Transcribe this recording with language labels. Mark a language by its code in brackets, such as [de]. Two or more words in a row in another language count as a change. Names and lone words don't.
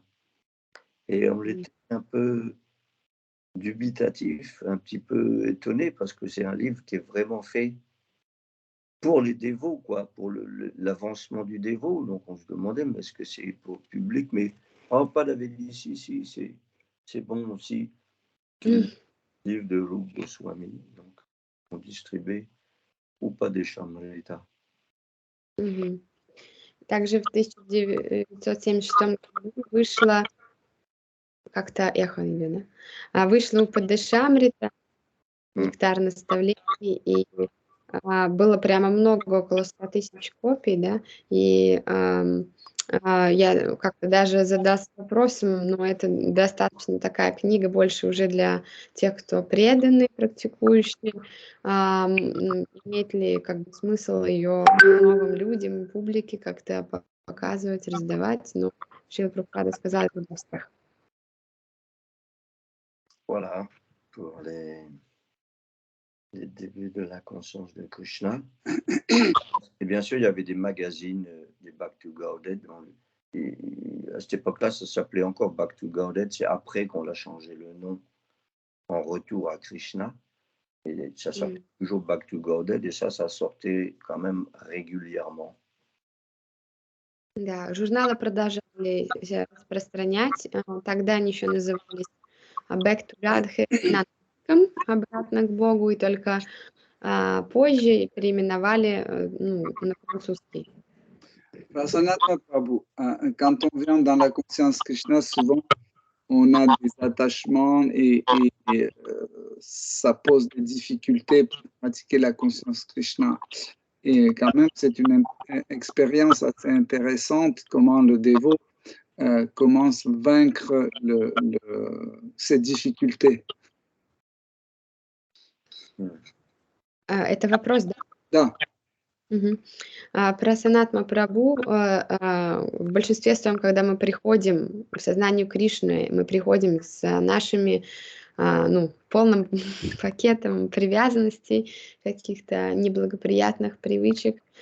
[fr] Et on était un peu dubitatif, un petit peu étonné, parce que c'est un livre qui est vraiment fait pour les dévots, quoi, pour l'avancement du dévot. Donc on se demandait, mais est-ce que c'est pour le public? Mais Prabhupada avait dit, si, c'est bon aussi. Livre de Rupa Goswami, donc on distribuait Upadeshamrita. [ru] Также в 1976 году вышла, как-то эхо идет, да? Вышла Упадешамрита, нектар наставлений, и было прямо много, около 100 тысяч копий, да, и я как-то даже задался вопросом, но это достаточно такая книга больше уже для тех, кто преданный, практикующий, имеет ли как бы смысл ее новым людям, публике как-то показывать, раздавать, но Шрила Прабхупада сказал, это для всех. [fr] Voilà, pour les débuts de la conscience de Krishna. Et bien sûr, il y avait des magazines, des Back to Gauded. À cette époque-là, ça s'appelait encore Back to Gauded. C'est après qu'on a changé le nom en retour à Krishna. Et ça s'appelait toujours Back to Gauded. Et ça sortait quand même régulièrement. [ru] Да, журналы продолжали распространять. Тогда они еще назывались Back to Godhead на английском, обратно к Богу, и только позже переименовали на французский. [fr] Prasanatma Prabhu, quand on vient dans la conscience Krishna, souvent on a des attachements et ça pose des difficultés pour pratiquer la conscience Krishna. Et quand même, c'est une expérience assez intéressante comment le dévot commence à vaincre ces difficultés. [ru] Это вопрос, да? Да. Про Санатма Прабху в большинстве своем, когда мы приходим к сознанию Кришны, мы приходим с нашими полным пакетом привязанностей, каких-то неблагоприятных привычек.